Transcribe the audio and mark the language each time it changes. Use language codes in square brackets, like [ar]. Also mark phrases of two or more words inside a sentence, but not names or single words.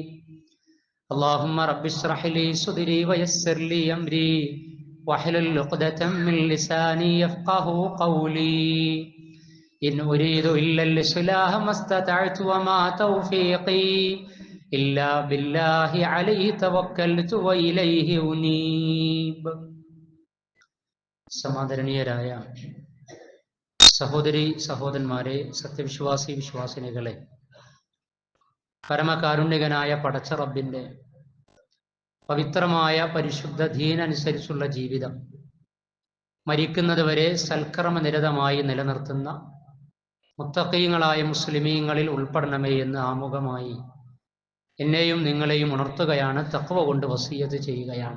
[ar] اللهم رب اشرح لي صدري ويسر لي أمري واحلل عقدة من لساني يفقهوا قولي. إن أريد إلا الإصلاح ما استطعت وما توفيقي إلا بالله عليه توكلت وإليه أنيب. [ml] സമാദരണീയരായ സഹോദരി സഹോദരന്മാരെ, സത്യവിശ്വാസി വിശ്വാസിനികളെ, പരമകാരുണ്യകനായ പടച്ച റബ്ബിന്റെ പവിത്രമായ പരിശുദ്ധ ദീനനുസരിച്ചുള്ള ജീവിതം മരിക്കുന്നത് വരെ സൽക്കർമ്മനിരതമായി നിലനിർത്തുന്ന മുത്തഖീങ്ങളായ മുസ്ലിമീങ്ങളിൽ ഉൾപ്പെടണമേ എന്ന് ആമുഖമായി എന്നെയും നിങ്ങളെയും ഉണർത്തുകയാണ്, തഖ്വ കൊണ്ട് വസിയത്ത് ചെയ്യുകയാണ്.